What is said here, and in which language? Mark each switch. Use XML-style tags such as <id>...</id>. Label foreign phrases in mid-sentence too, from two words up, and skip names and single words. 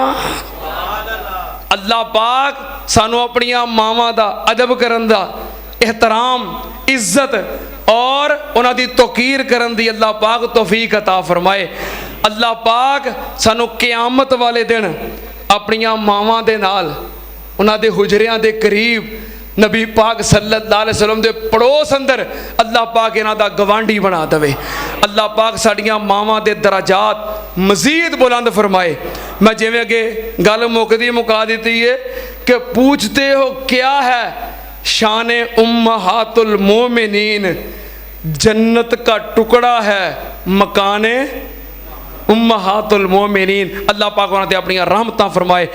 <pa>اللہ پاک سانوں اپنیاں ماواں دا ادب کرن دا، احترام عزت اور اوہناں دی توقیر کرن دی اللہ پاک توفیق عطا فرمائے. اللہ پاک سانوں قیامت والے دن اپنیاں ماواں دے نال اوہناں دے حجریاں دے قریب نبی پاک</pa> <ar>صلى الله عليه وسلم</ar> <pa>دے پڑوس اندر اللہ پاک اینہاں دا گوانڈھی بنا دیوے. اللہ پاک ساڈیاں ماواں دے درجات مزید بلند فرمائے. میں جیویں اگے گل مکدی مکا دی ہے کہ</pa> <ur>پوچھتے ہو کیا ہے شان امہات المومنین، جنت کا ٹکڑا ہے مکانِ امہات المومنین.</ur> <pa>اللہ پاک اوہناں تے اپنیاں رحمتاں فرمائے.</pa>